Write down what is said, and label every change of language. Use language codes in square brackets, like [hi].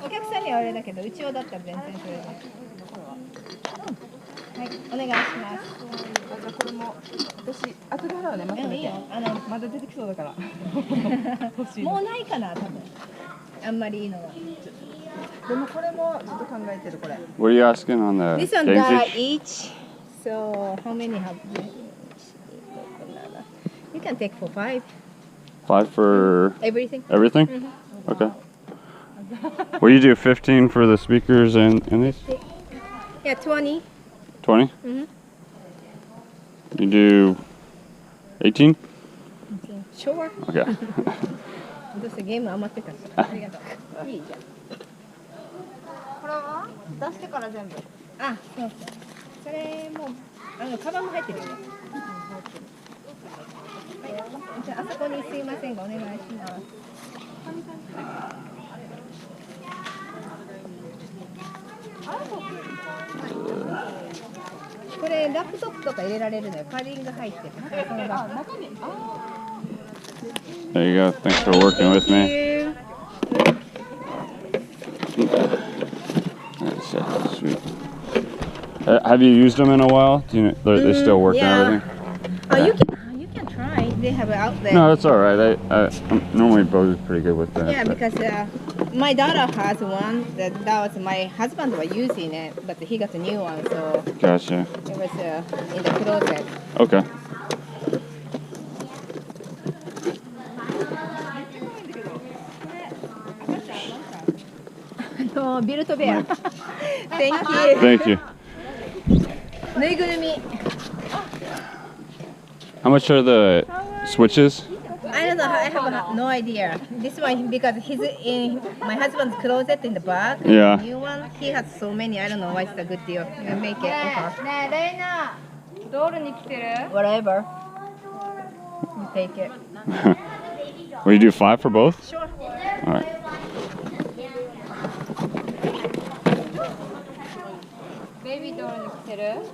[ja] お客さんにはあれだけど、うちはだったら全然それで。はい、お願いします。じゃあこれも私後で払うね。またいいよ。まだ出てきそうだから。欲しい。もうないかな、多分。あんまりいいのは。でもこれもちょっと考えてるこれ。 [en] What are you asking on the This one dainty? each. So how many have you? You can take for 5. 5 for Everything? everything? Okay. What do you do? 15 for the speakers and these? Yeah, 20. 20? You do 18? Sure. Okay. [ja] どうせゲーム余ってたし。ありがとう。いいじゃん。これは出してから全部。あ、そうそう。それもカバンも入ってるよね。じゃああそこにすいませんがお願いします。これラップトップとか入れられるのよ。カーリング入ってて。そのラップ。 [en] There you go. Thanks for working with me. That's sweet. Have you used them in a while? Do you know, they still work and everything? You can try. They have it out there. No, that's all right. Normally Bo's pretty good with that. Yeah, but- because my daughter has one. That was my husband was using it, but he got a new one, so Gotcha. it was in the closet. Okay. ビルトベア。Thank you. Thank you. [ja] ぬいぐるみ。 [en] How much are the switches? I don't know. I have no idea. This one because he's in my husband's closet in the back. Yeah. The new one. He has so many. I don't know why it's a good deal. You make it offer. [ja] ねえ、レイナ、ドールに来てる？ [en] Whatever. You take it. Will you do 5 for both? Sure. All right. [ja] ベイビードールに来てる？